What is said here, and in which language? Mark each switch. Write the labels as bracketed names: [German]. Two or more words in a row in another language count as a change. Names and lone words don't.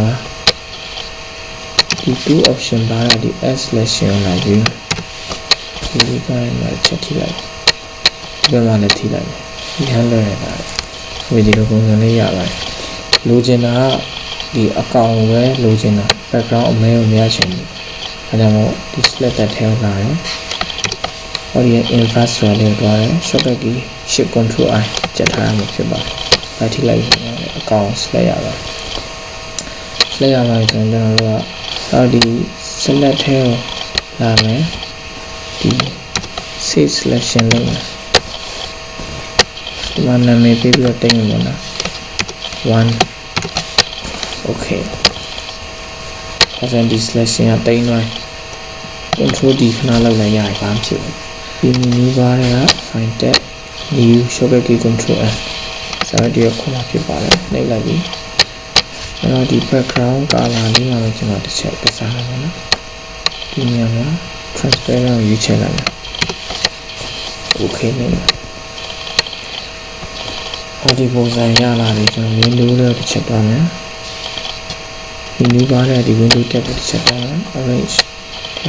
[Burmese] မှာဒီ2 option ပါတဲ့ဒီ [English] S selection [Burmese] ကိုလာရေးဒီပိုင်းမှာချက်ထိလိုက်ဒီဘက်မှာလည်းထိလိုက်ဒီဟန်လွယ်နေတာဒီလို ပုံစံလေးရပါတယ်လိုချင်တာကဒီအကောင်ပဲလိုချင်တာ background အမဲကိုမရချ င်ဘူးအဲဒါမို့ဒီ select တဲ့ထဲကိုလာတယ်ဟောဒီ invert ဆိုတဲ့တွားတယ် [English] shortcut key shift control I [Burmese] ချက်ထားရမှာဖြစ်ပါတယ်ဒါထိလိုက်အကောင် select ရပါတယ် select ရပါတယ်ဆိုရင်ကျွန်တော်တို့ကဒီ select ထဲကိုလာမယ်ဒီ [English] save selection [Burmese] လုပ်မယ်ဒီမှာနာမည်ပေးပြီးတော့တင်ရမှာ 1 okay အဲ့ဒါဒီ selection ကတင်သွား [English] control D [Burmese] ခဏလောက်လိုက်ရရင်ဘာဖြစ်လဲဒီ [English] menu bar [Burmese] က [English] find tab new shortcut key control F [Burmese] စရတဲ့ခုနဖြစ်ပါတယ်နှိပ်လိုက်ပြီအဲ့တော့ဒီ [English] background color [Burmese] လေးမှာကျွန်တော်တစ်ချက်ကစားရမယ်နော်ဒီနေရာမှာ transparent ကိုရွေးချယ်လိုက်မယ် okay နဲ့ဒီပုံစံရလာတယ်ကျွန်တော် window လေးတစ်ချက်သွားမယ် [English] menu bar [Burmese] ရဲ့ဒီ [English] window tab [Burmese] တစ်ချက်သွားမယ် orange